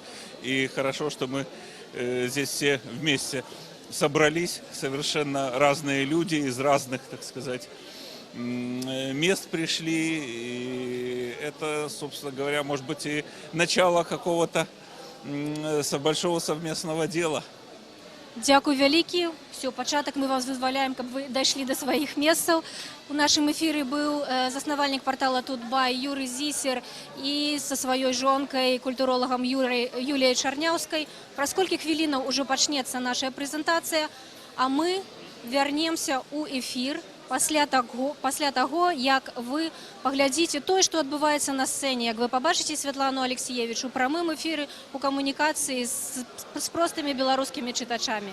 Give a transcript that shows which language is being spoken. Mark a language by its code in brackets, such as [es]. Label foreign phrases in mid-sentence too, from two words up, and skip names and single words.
[ru] И хорошо, что мы здесь все вместе собрались, совершенно разные люди из разных, так сказать, мест пришли. И это, собственно говоря, может быть и начало какого-то большого совместного дела. [be] Дзякуй вялікі. Все, пачатак мы вас дазваляем, каб вы дайшлі да сваіх месцаў. У нашым эфіры быў заснавальнік партала Тутбай Юрый Зісер і са сваёй жонкай, культуролагам Юліяй Чарняўскай. Праз колькі хвілінаў ужо пачнецца наша прэзентацыя, а мы вярнемся ў эфір пасля таго, як вы паглядзіце тое, што адбываецца на сцэне, як вы пабачыце Святлану Алексіевіч у прамым эфіры у камунікацыі з простымі беларускімі чытачамі.